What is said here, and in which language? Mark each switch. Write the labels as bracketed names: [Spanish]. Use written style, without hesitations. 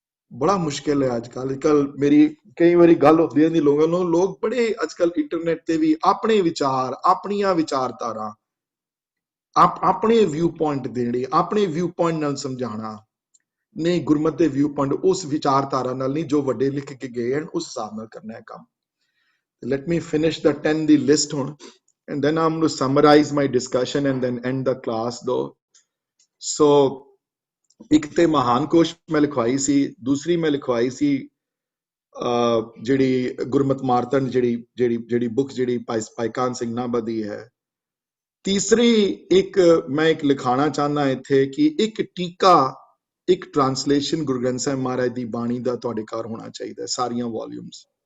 [Punjabi] ਬੜਾ ਮੁਸ਼ਕਿਲ ਹੈ ਅੱਜ ਕੱਲ ਮੇਰੀ ਕਈ ਵਾਰੀ ਗੱਲ ਹੁੰਦੀ ਹੈ ਲੋਕਾਂ ਨੂੰ, ਲੋਕ ਬੜੇ ਅੱਜ ਕੱਲ ਇੰਟਰਨੈਟ ਤੇ ਵੀ ਆਪਣੇ ਵਿਚਾਰ, ਆਪਣੀਆਂ ਵਿਚਾਰਧਾਰਾ, ਆਪਣੇ ਵਿਊ ਪੁਆਇੰਟ ਦੇਣੇ, ਆਪਣੇ ਵਿਊ ਪੁਆਇੰਟ ਨਾਲ ਸਮਝਾਉਣਾ। ਨਹੀਂ, ਗੁਰਮਤ ਦੇ ਵਿਊ ਪੁਆਇੰਟ ਉਸ ਵਿਚਾਰਧਾਰਾ ਨਾਲ ਨਹੀਂ ਜੋ ਵੱਡੇ ਲਿਖ ਕੇ ਗਏ ਹਨ, ਉਸ ਹਿਸਾਬ ਨਾਲ ਕਰਨਾ ਹੈ ਕੰਮ। [English] Let me finish the 10 ਦੀ list ਹੁਣ, and then I'm going to summarize my discussion and then end the class though. [Punjabi] So ਇੱਕ ਤੇ ਮਹਾਨ ਕੋਸ਼ ਮੈਂ ਲਿਖਵਾਈ ਸੀ, ਦੂਸਰੀ ਮੈਂ ਲਿਖਵਾਈ ਸੀ ਜਿਹੜੀ ਗੁਰਮਤ ਮਾਰਤੰਡ ਜਿਹੜੀ ਬੁੱਕ ਜਿਹੜੀ ਭਾਈ ਕਾਹਨ ਸਿੰਘ ਨਾਭਾ ਦੀ ਹੈ। ਤੀਸਰੀ ਇੱਕ ਮੈਂ ਇੱਕ ਲਿਖਾਣਾ ਚਾਹੁੰਦਾ ਇੱਥੇ ਕਿ ਇੱਕ ਟੀਕਾ, ਇੱਕ ਟ੍ਰਾਂਸਲੇਸ਼ਨ ਗੁਰੂ ਗ੍ਰੰਥ ਸਾਹਿਬ ਮਹਾਰਾਜ ਦੀ ਬਾਣੀ ਦਾ ਤੁਹਾਡੇ ਘਰ ਹੋਣਾ ਚਾਹੀਦਾ, ਸਾਰੀਆਂ ਵੋਲਿਊਮਸ।